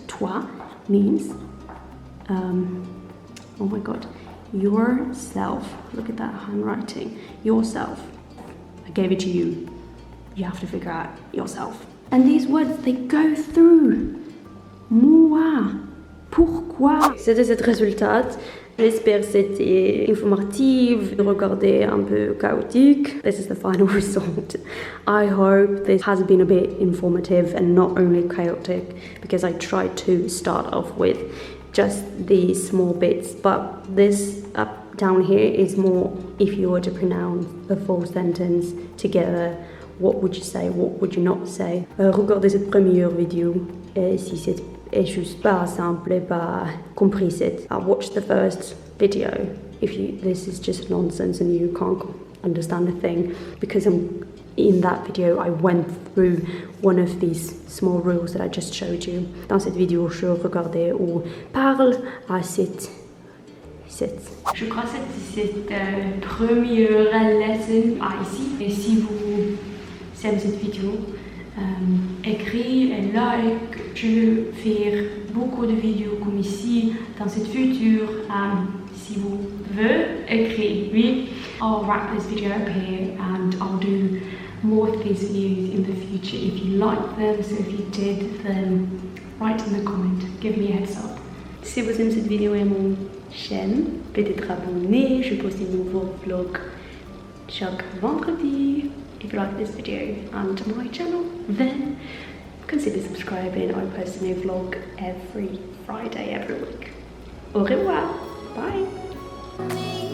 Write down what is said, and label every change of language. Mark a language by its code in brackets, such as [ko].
[en] Toi means, oh my god, yourself. Look at that handwriting. Yourself. I gave it to you. You have to figure out yourself. And these words, they go through. [fr] Moi. Pourquoi? C'était ce résultat. J'espère que c'était informatif, regardez un peu chaotique. [en] This is the final result. I hope this has been a bit informative and not only chaotic, because I tried to start off with just these small bits, but this up down here is more if you were to pronounce the full sentence together. What would you say? What would you not say? [fr] Regardez cette première vidéo si c'est juste pas simple et pas compris. [en] Watch the first video if this is just nonsense and you can't understand a thing, because in that video I went through one of these small rules that I just showed you. [fr] Dans cette vidéo, je regardais ou parle à cette. Je crois que c'est cette première lesson ici. Et si vous aimez cette vidéo, écrit et like. Je vais faire beaucoup de vidéos comme ici dans cette future. [en] Si vous voulez écrire, oui, I'll wrap this video up here and I'll do more of these videos in the future if you like them. So if you did, then write in the comment, give me a heads up. [fr] Si vous aimez cette vidéo et mon chaîne, peut-être abonnez. Je poste un nouveau vlog chaque vendredi. [en] If you like this video and my channel, then consider subscribing. I post a new vlog every Friday, every week. Au revoir. Bye.